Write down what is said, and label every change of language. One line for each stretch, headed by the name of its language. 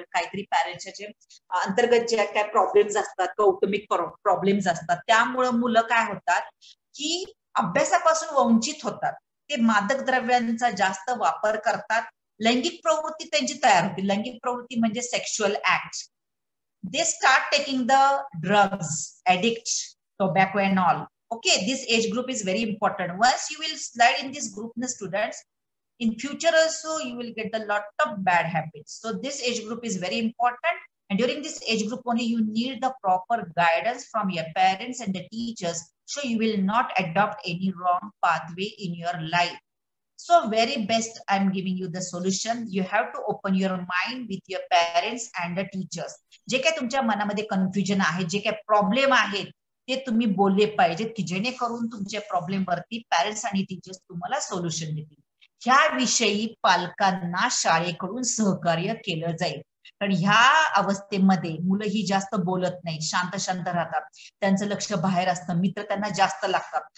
Marathi: काहीतरी पॅरेंट्सचे अंतर्गत जे काय प्रॉब्लेम्स असतात, कौटुंबिक प्रॉब्लेम्स असतात, त्यामुळे मुलं काय होतात की अभ्यासापासून वंचित होतात. ते मादक द्रव्यांचा जास्त वापर करतात, लैंगिक प्रवृत्ती त्यांची तयार होते. लैंगिक प्रवृत्ती म्हणजे sexual act.
English: they start taking the drugs, addict, tobacco and all. Okay, this age group is very important. Once you will slide in this group, the students, in future also you will get a lot of bad habits. So this age group is very important, and during this age group only you need the proper guidance from your parents and the teachers, so you will not adopt any wrong pathway in your life. So very best, I'm giving you the solution. You have to open your mind with your parents and the teachers.
Marathi: जे काय तुमच्या मनामध्ये confusion आहे, जे काय problem आहेत, ते तुम्ही बोलले पाहिजेत की जेणेकरून तुमच्या प्रॉब्लेम वरती पॅरेंट्स आणि टीचर्स तुम्हाला सोल्युशन देतील. ह्याविषयी पालकांना शाळेकडून सहकार्य केलं जाईल. कारण ह्या अवस्थेमध्ये मुलं ही जास्त बोलत नाही, शांत शांत राहतात, त्यांचं लक्ष बाहेर असतं, मित्र त्यांना जास्त लागतात.